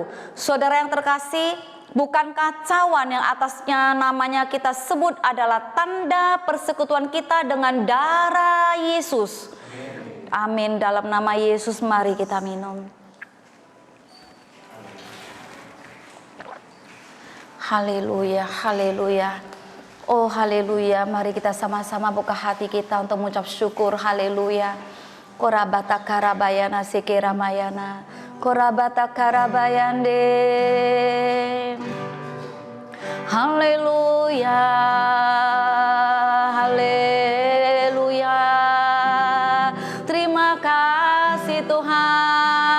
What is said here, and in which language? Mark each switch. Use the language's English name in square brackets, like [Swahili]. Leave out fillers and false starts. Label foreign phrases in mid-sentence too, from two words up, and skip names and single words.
[Indonesian] Saudara yang terkasih, bukankah cawan yang atasnya namanya kita sebut adalah tanda persekutuan kita dengan darah Yesus? Amin. Dalam nama Yesus mari kita minum. Haleluya, haleluya. Oh haleluya, mari kita sama-sama buka hati kita untuk mengucap syukur. Haleluya. Korabata karabayana sekiramayana, korabata karabayande. Haleluya, haleluya. Terima kasih Tuhan.